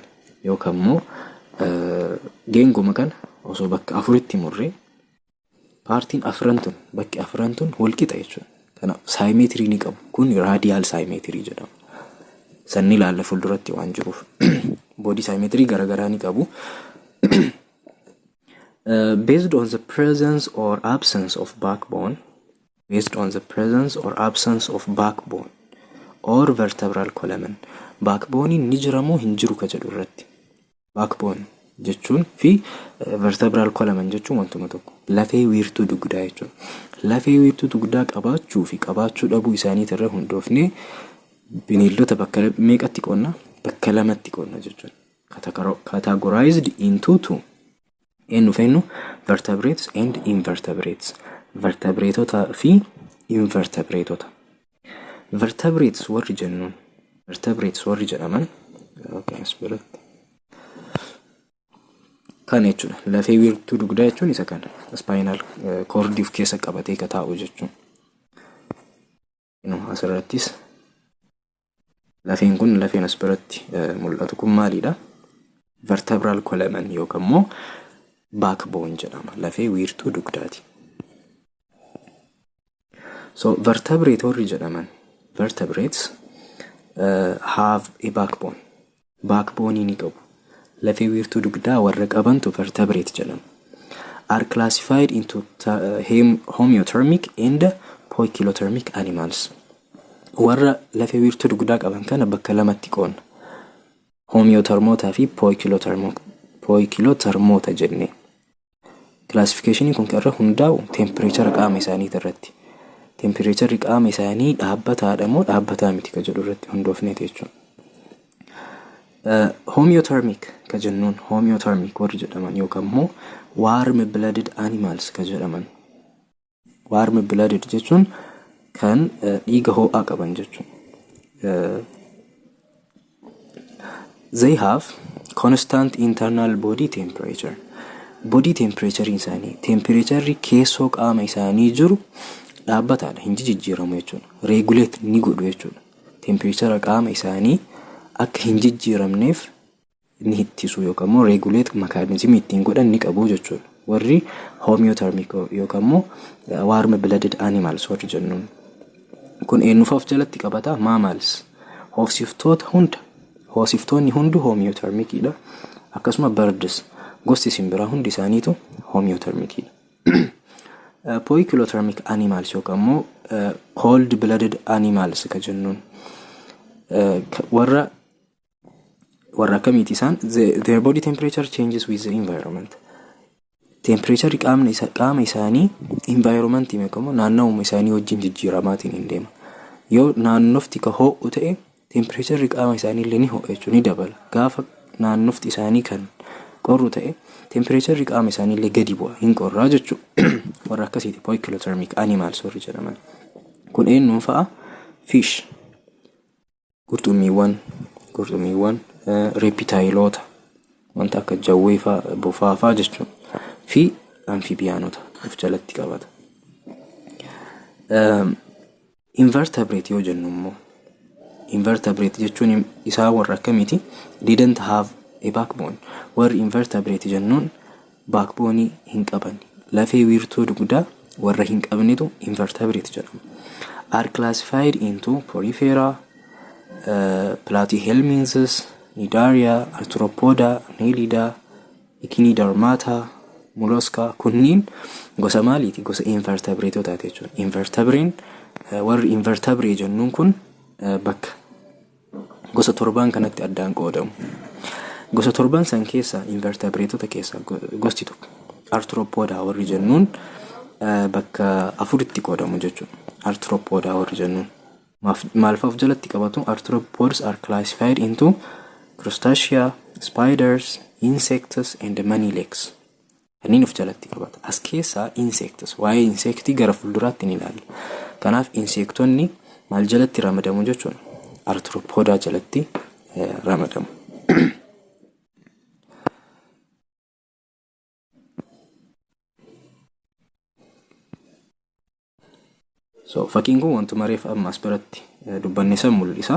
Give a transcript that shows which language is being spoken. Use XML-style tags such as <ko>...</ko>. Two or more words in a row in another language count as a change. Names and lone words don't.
<om>Yookaan immoo geengoo kana osoo bakka afuritti murree paartiin afran tun bakki afran tun wal qixa jechuudha. Kanaaf symmetry ni qabu. Kun</om> <en>radial symmetry</en> <om>jedhama. Sanni ilaalla fuulduratti waan jiruuf.</om> <en>Body symmetry</en> <om>garagaraa ni qabu.</om> <en>Based on the presence or absence of backbone, or vertebral column.</en> <om>Backbone ni jira moo hin jiru ka jedhu irratti. Backbone jechuun fi</om> <en>vertebral column</en> <om>jechuun wantuma tokko. Lafee wiirtuu dugdaa jechuudha. Lafee wiirtuu dugdaa qabaachuu fi qabaachuu dhabuu isaaniitti irra hundoofne bineeldota bakka meeqatti qoonna? Bakka lamatti qoonna jechuudha.</om> <en>Categorized into two. Eenyu vertebrates and invertebrates.</en> <om>Vertebratota fi invertebratota. Vertebrates warri jennuun. Vertebrates warri jedhaman. Kan jechuudha. Lafee wiirtuu dugdaa jechuun isa kana.</om> <en>Spinal cord</en> <om>of keessa qabatee ka taa'u jechuun. Asirrattis lafeen kun lafeen as biratti mul'atu kun maalidha?</om> <en>Vertebral column</en> <om>yookaan immoo backbone jedhama. Lafee wiirtuu dugdaati. So vertebrate warri jedhaman.</om> <en>Vertebrates have a backbone.</en> <om>Backbone ni qabu. Lafee wiirtuu dugdaa warra qabantu vertebrate jedhama.</om> <en>Are classified into homeothermic and poikilothermic animals.</en> <om>Warra lafee wiirtuu dugdaa qaban kana bakka lamatti qoonna. Homeothermota fi poikilothermota jenne. Classification kun irra hundaa'u temperature qaama isaanii irratti. Temperature qaama isaanii dhaabbataadha moo dhaabbataa miti ka jedhu irratti hundoofneeti jechuudha. Homeothermic ka jennuun homeothermic warri jedhaman yookaan immoo</om> <en>warm blooded animals</en> <om>ka jedhaman.</om> <en>Warm blooded</en> <om>jechuun kan dhiiga ho'aa qaban jechuudha.</om> <en>They have constant internal body temperature. Body temperature</en> <om>isaanii, temperature keessoo qaama isaanii jiru dhaabbataadha, hin jijjiiramu jechuudha. Regulate ni godhu jechuudha. Temperature qaama isaanii akka hin jijjiiramneef ni ittisu yookaan immoo</om> <en>regulate mechanism</en> <om>ittiin godhan ni qabu jechuudha. Warri homeothermic yookaan immoo</om> <en>warm blooded animals</en> <om>warri jennuun. Kun eenyufaaf jalatti qabata? Mammals. Hoosiftoota hunda. Hoosiftoonni hundi homeothermicidha. Akkasuma birds. Gosti simbiraa hundi isaaniitu homeothermicidha.</om> <en>Poikilothermic animals</en> <om>yookaan immoo</om> <en>cold blooded animals</en> <om>ka jennuun warra akkamiiti isaan</om> <en>their body temperature changes with the environment.</en> <om>Temperature qaama isaanii environment meeqamo naannawuma isaanii wajjin jijjiiramaatiin hin deema. Yoo naannofti ka ho'u ta'e temperature qaama isaanii illee ni ho'a jechuun ni dabala. Gaafa naannofti isaanii kan qorru ta'e temperature qaama isaanii illee gadi bu'a hin qorraa jechuudha. Warra akkasiiti</om> <en>poikilothermic animals</en> <om>warri jedhaman. Kun eenyuun fa'a? Fish, qurxummiiwwan, reptiloota wanta akka jawwee fa'a, bofaa fa'a jechuudha. Fi amphibianota of jalatti qabata. Invertebrate yoo jennu immoo invertebrate jechuun isaa warra akkamiiti?</om> <en>Didn't have a backbone.</en> <om>Warri invertebrate jennuun backbone hin qaban. Lafee wiirtuu dugdaa warra hin qabnetu invertebrate jedhama.</om> <en>Are classified into Porifera, Platyhelminthes, Cnidaria, Arthropoda, Annelida, Echinodermata, Mollusca.</en> <om>Kunniin gosa maaliiti? Gosa invertebrate taate jechuudha. Invertebrate warri invertebrate jennuun kun bakka gosa torban kanatti addaan qoodamu. Gosa torban san keessa invertebrate keessa gosti tokko Arthropoda warri jennuun bakka afuritti qoodamu jechuudha. Arthropoda warri jennuun maal fa'aa of jalatti qabatu?</om> <en>Arthropods are classified into crustacea, spiders, insects and many legs.</en> <om>Kanneen of jalatti qabata. As keessaa insects, waa'ee insectii gara fuulduraatti ni ilaalla. Kanaaf insektonni maal jalatti ramadamu jechuudha? Arthropoda jalatti ramadamu. So fakkiin kun wantuma reef ammas biratti dubbanne san mul'isa.</om>